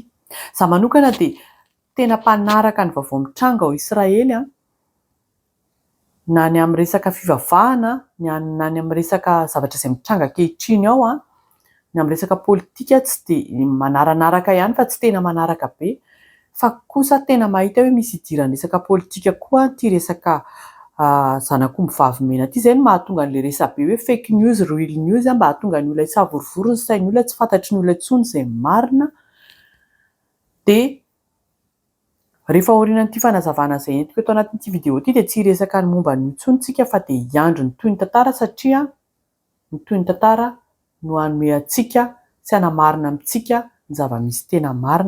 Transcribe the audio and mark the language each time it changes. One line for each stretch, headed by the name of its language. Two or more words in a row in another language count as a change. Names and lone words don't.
Malagasy: Izaho manokana dia tena mpanaraka ny vaovao mitranga ao Israely na ny amin'ny resaka fivavahana na ny amin'ny resaka zavatra izay mitranga ankehitriny ao ny amin'ny resaka politika tsy dia manaranaraka ihany fa tsy tena manaraka be, fa kosa tena mahita hoe misy idiran'ny resaka politika koa ty resaka zanak'omby vavymena ty. Izay no mahatonga an'ilay resabe hoe
English: fake news, real news
Malagasy: mba hahatonga ny olona tsy havorivoro ny sain'ny olona, tsy fantatry ny olona intsony izay marina. Dia rehefa aorianan'ity fanazavana izay entiko eto anatin'ity vidéo ity dia tsy hiresaka ny momba ny intsony tsika fa dia hiandry ny toy ny tantara, satria ny toy ny tantara no hanome antsika sy hanamarina amintsika ny zava-misy tena marina.